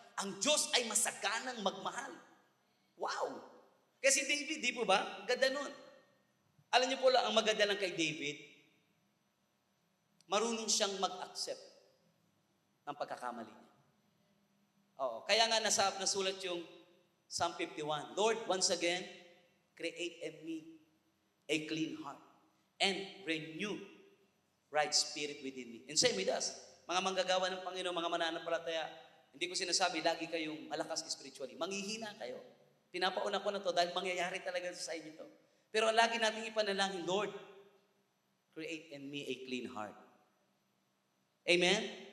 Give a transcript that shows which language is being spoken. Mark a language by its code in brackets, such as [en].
[tl] Ang Diyos ay masaganang magmahal. Wow! Kasi David, di po ba? Ganda nun. Alam niyo po lang, ang maganda lang kay David, marunong siyang mag-accept ng pagkakamali niya. Oo. Kaya nga nasulat yung Psalm 51. [en] Lord, once again, create in me a clean heart and renew right spirit within me. And same with us. [tl] Mga manggagawa ng Panginoon, mga mananampalataya, hindi ko sinasabi, lagi kayong malakas spiritually. Manghihina kayo. Pinapauna ko na to dahil mangyayari talaga sa inyo to. Pero lagi nating ipanalangin, Lord, [en] create in me a clean heart. [tl] Amen?